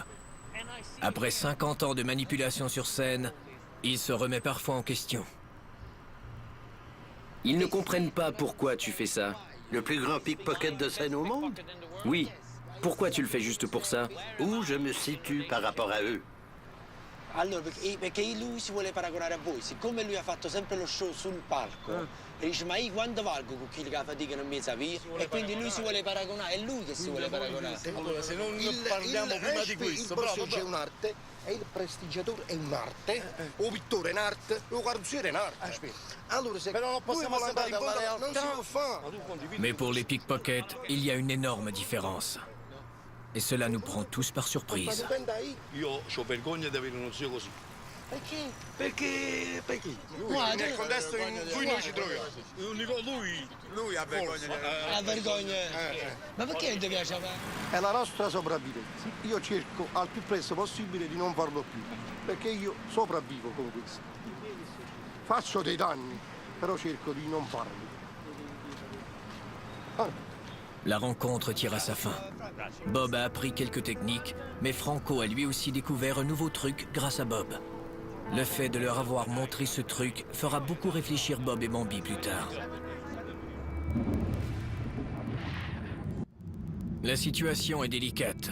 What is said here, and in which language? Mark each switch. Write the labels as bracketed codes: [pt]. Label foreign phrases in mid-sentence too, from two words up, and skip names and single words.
[fr] Après 50 ans de manipulation sur scène, il se remet parfois en question. Ils ne comprennent pas pourquoi tu fais ça. Le plus grand pickpocket de scène au monde? Oui. Pourquoi tu le fais juste pour ça? Où je me situe par rapport à eux? [it] Allora, perché lui si vuole paragonare a voi, siccome lui ha fatto sempre lo show sul palco, e dice ma io quanto valgo con quelli che la faticano in mezzo a via? E quindi lui si vuole paragonare, è lui che si vuole paragonare. Allora, se non parliamo prima di questo, bravo, è un'arte, e il prestigiatore è un'arte, o pittore è un'arte, o carrozziere è un'arte. Aspetta. Allora, se però non possiamo andare in fondo, non si può fare. [fr] Mais pour les pickpockets, il y a une énorme différence. Et cela nous prend tous par surprise. [it] Io ho vergogna di avere uno zio così. Perché? Perché? Nel contesto in cui noi ci troviamo. Lui ha vergogna. Ha vergogna. Ma perché non ti piace a me? È la nostra sopravvivenza. Io cerco al più presto possibile di non farlo più, perché io sopravvivo con questo. Faccio dei danni, però cerco di non farli. [fr] La rencontre tire à sa fin. Bob a appris quelques techniques, mais Franco a lui aussi découvert un nouveau truc grâce à Bob. Le fait de leur avoir montré ce truc fera beaucoup réfléchir Bob et Bambi plus tard. La situation est délicate.